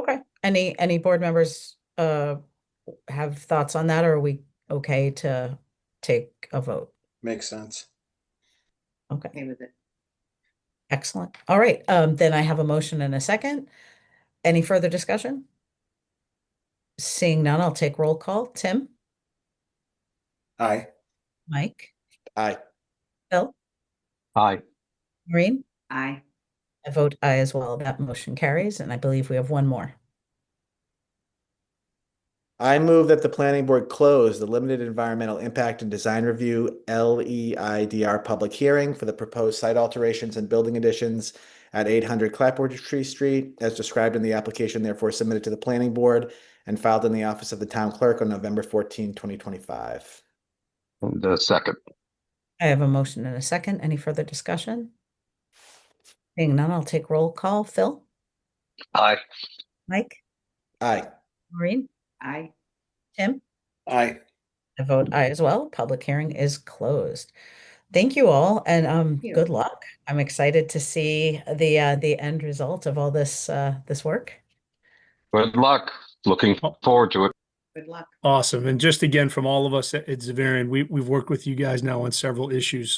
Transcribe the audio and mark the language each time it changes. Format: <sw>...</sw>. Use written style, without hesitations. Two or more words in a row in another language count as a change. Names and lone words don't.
<en>Any board members have thoughts on that, or are we okay to take a vote? Makes sense. Okay, Okay with it. excellent. All right, then I have a motion and a second. Any further discussion? Seeing none, I'll take roll call. Tim, Aye. Mike, Aye. Bill, Aye. Maureen? Aye. I vote aye as well. That motion carries, and I believe we have one more. I move that the planning board close the limited environmental impact and design review LEIDR public hearing for the proposed site alterations and building additions at 800 Clapboardtree Street, as described in the application, therefore submitted to the planning board and filed in the office of the town clerk on November 14, 2025. And a second. I have a motion and a second. Any further discussion? Seeing none, I'll take roll call. Phil, Aye. Mike, Aye. Maureen, Aye. Tim? Aye. I vote aye as well. Public hearing is closed. Thank you all, and you. good luck. I'm excited to see the end result of all this this work. Good luck. Looking forward to it. Good luck. Awesome. And just again, from all of us at Xaverian, we've worked with you guys now on several issues.</en>